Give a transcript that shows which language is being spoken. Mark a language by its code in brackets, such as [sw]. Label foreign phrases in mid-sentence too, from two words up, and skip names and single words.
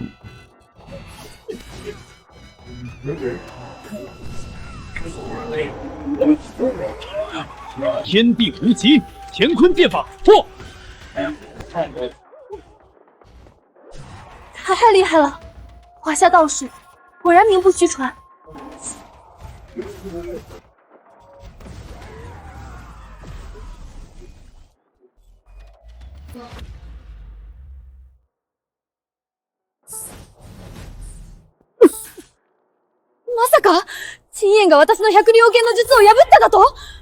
[zh] 天地无极，乾坤变法，破！太厉害了！华夏道术果然名不虚传。 [ja] まさか陳燕が私の百両剣の術を破っただと？